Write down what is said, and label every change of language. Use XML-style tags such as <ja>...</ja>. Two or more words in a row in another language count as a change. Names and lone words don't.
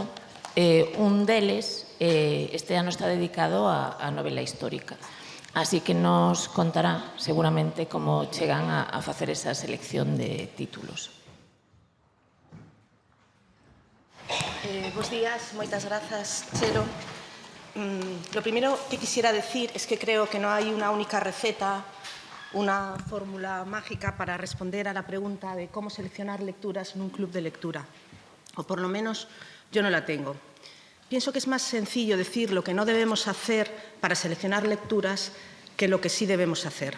<gl>Un deles este ano está dedicado á novela histórica. Así que nos contará seguramente como chegan a facer esa selección de títulos. Bos días, moitas grazas, Chelo.</gl> <es>Lo primero que quisiera decir es que creo que no hay una única receta, una fórmula mágica para responder a la pregunta de cómo seleccionar lecturas en un club de lectura. O por lo menos yo no la tengo. Pienso que es más sencillo decir lo que no debemos hacer para seleccionar lecturas que lo que sí debemos hacer.</es>